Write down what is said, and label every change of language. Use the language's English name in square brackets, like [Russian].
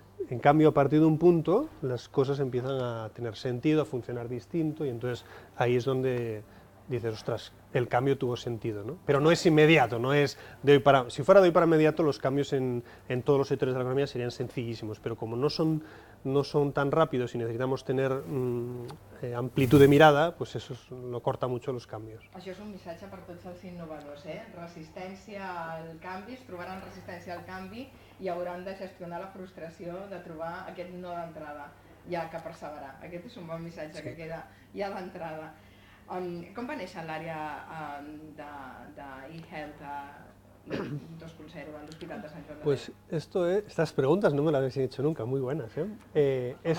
[Spanish] En cambio, a partir de un punto, las cosas empiezan a tener sentido, a funcionar distinto, y entonces ahí es donde dices, ostras, el cambio tuvo sentido, ¿no? Pero no es inmediato, no es de hoy para... Si fuera de hoy para inmediato, los cambios en todos los sectores de la economía serían sencillísimos, pero como no son tan rápidos y necesitamos tener amplitud de mirada, pues eso lo corta mucho los cambios. [Catalan] Això és un missatge per tots els innovadors, resistència al canvi, es trobaran resistència al canvi i hauran de gestionar la frustració de trobar aquest no d'entrada, ja que perseverar. Aquest és un bon missatge que queda ja d'entrada. Com va néixer l'àrea d'e-health 2.0 en l'Hospital de Sant Joan de [Spanish] Pues estas preguntas no me las habéis hecho nunca, muy buenas, ¿eh?